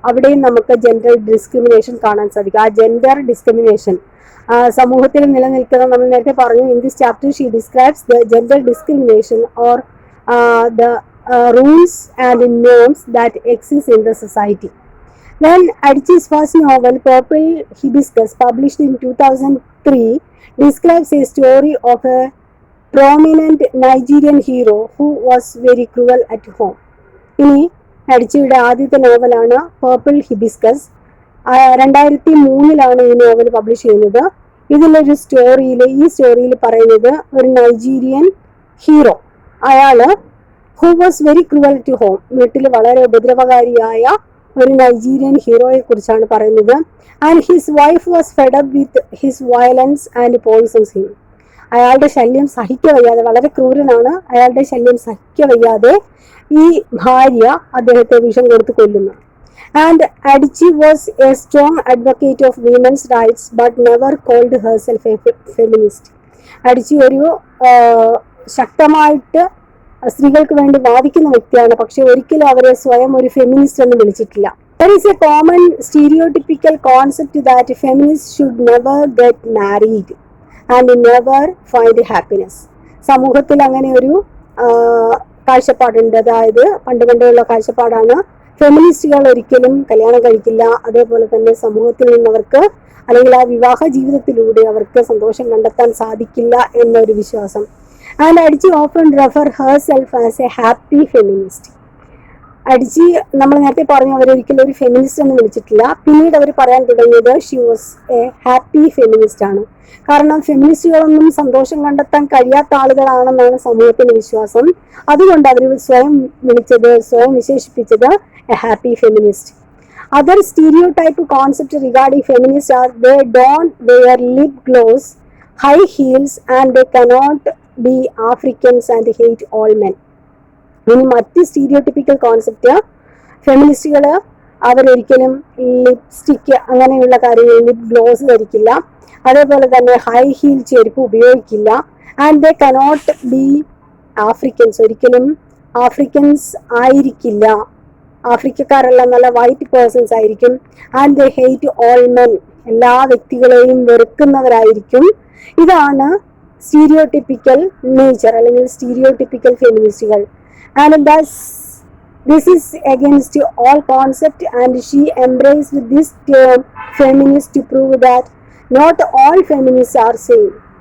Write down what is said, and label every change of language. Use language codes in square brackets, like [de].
[ml] അവിടെയും നമുക്ക് gender discrimination കാണാൻ സാധിക്കും. ആ ജെൻഡർ ഡിസ്ക്രിമിനേഷൻ സമൂഹത്തിൽ നിലനിൽക്കുന്ന, നമ്മൾ നേരത്തെ പറഞ്ഞു, [en] In this chapter she describes the gender discrimination or the rules and norms that exist in the society. Then Adichie's first novel, Purple Hibiscus, published in 2003, describes a story of a prominent Nigerian hero who was very cruel at home. [ml] ഇനി Adichieയുടെ ആദ്യത്തെ നോവലാണ് purple hibiscus. 2003 ഈ novel publish ചെയ്യുന്നത്. ഇതിലൊരു ഈ സ്റ്റോറിയിൽ പറയുന്നത് ഒരു Nigerian hero, അയാള് [en] who was very cruel to home, [ml] വീട്ടിൽ വളരെ ഉപദ്രവകാരിയായ ഒരു നൈജീരിയൻ ഹീറോയെ കുറിച്ചാണ് പറയുന്നത്. [en] And his wife was fed up with his violence and poisons him. [ml] അയാളുടെ ശല്യം സഹിക്കവയ്യാതെ, വളരെ ക്രൂരനാണ്, അയാളുടെ ശല്യം സഹിക്കവയ്യാതെ ഈ ഭാര്യ അദ്ദേഹത്തെ വിഷം കൊടുത്ത് കൊല്ലുന്നു. [en] And Adichie was a strong advocate of women's rights but never called herself a feminist. [ml] Adichie ഒരു ശക്തമായിട്ട് സ്ത്രീകൾക്ക് വേണ്ടി വാദിക്കുന്ന വ്യക്തിയാണ്, പക്ഷെ ഒരിക്കലും അവരെ സ്വയം ഒരു ഫെമിനിസ്റ്റ് എന്ന് വിളിച്ചിട്ടില്ല. [en] There is a common stereotypical concept that feminists should never get married and never find happiness. [ml] സമൂഹത്തിൽ അങ്ങനെ ഒരു കാഴ്ചപ്പാടുണ്ട്. അതായത് പണ്ടുള്ള കാഴ്ചപ്പാടാണ്, ഫെമിനിസ്റ്റുകൾ ഒരിക്കലും കല്യാണം കഴിക്കില്ല, അതേപോലെ തന്നെ സമൂഹത്തിൽ നിന്നവർക്ക് അല്ലെങ്കിൽ ആ വിവാഹ ജീവിതത്തിലൂടെ അവർക്ക് സന്തോഷം കണ്ടെത്താൻ സാധിക്കില്ല എന്നൊരു വിശ്വാസം. [en] And Adichie often refer herself as a happy feminist. [ml] Adichie നമ്മൾ നേരത്തെ പറഞ്ഞു അവരൊരിക്കലും ഒരു ഫെമിനിസ്റ്റ് എന്ന് വിളിച്ചിട്ടില്ല. പിന്നീട് അവർ പറയാൻ തുടങ്ങിയത് [en] she was a happy feminist [ml] ആണ്. കാരണം ഫെമിനിസ്റ്റുകളൊന്നും സന്തോഷം കണ്ടെത്താൻ കഴിയാത്ത ആളുകളാണെന്നാണ് സമൂഹത്തിന്റെ വിശ്വാസം. അതുകൊണ്ട് അവർ സ്വയം വിശേഷിപ്പിച്ചത് [en] A happy feminist. Other stereotype concept regarding feminists are they don't wear lip gloss, high heels and they cannot be Africans and hate all men. [ml] ഇനി മറ്റ് സ്റ്റീരിയോടിപ്പിക്കൽ കോൺസെപ്റ്റ്, ഫെമിനിസ്റ്റുകൾ അവരൊരിക്കലും ലിപ്സ്റ്റിക്ക് അങ്ങനെയുള്ള കാര്യങ്ങൾ, ലിപ് ഗ്ലോസ് ധരിക്കില്ല, അതേപോലെ തന്നെ ഹൈ ഹീൽ ചെരുപ്പ് ഉപയോഗിക്കില്ല. [en] and they cannot be [ml] Afrikaans, ഒരിക്കലും ആഫ്രിക്കൻസ് ആയിരിക്കില്ല, ആഫ്രിക്കക്കാരെല്ലാം നല്ല വൈറ്റ് പേഴ്സൺസ് ആയിരിക്കും. [en] and they hate all men, [ml] എല്ലാ വ്യക്തികളെയും വെറുക്കുന്നവരായിരിക്കും. ഇതാണ് സ്റ്റീരിയോടിപ്പിക്കൽ നേച്ചർ അല്ലെങ്കിൽ സ്റ്റീരിയോടിപ്പിക്കൽ ഫെമിനിസ്റ്റുകൾ. [en] And this is against all concept, and she embraced this term feminist to prove that not all feminists are same.